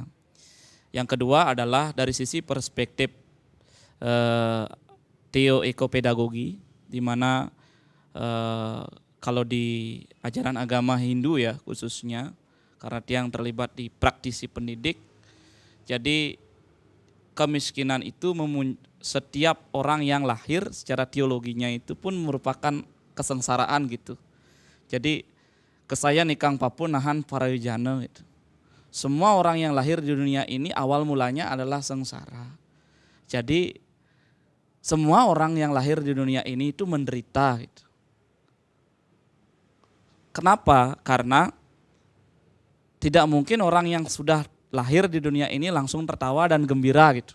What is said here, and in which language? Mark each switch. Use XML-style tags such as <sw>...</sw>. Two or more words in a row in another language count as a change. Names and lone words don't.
<id>Yang kedua adalah dari sisi perspektif teoekopedagogi, di mana kalau di ajaran agama Hindu ya khususnya, karena Tiang terlibat di praktisi pendidik, jadi kemiskinan itu setiap orang yang lahir secara teologinya itu pun merupakan kesengsaraan gitu. Jadi kesaya nikang papun nahan parayujana gitu. Semua orang yang lahir di dunia ini awal mulanya adalah sengsara. Jadi semua orang yang lahir di dunia ini itu menderita gitu. Kenapa? Karena tidak mungkin orang yang sudah lahir di dunia ini langsung tertawa dan gembira gitu.</id>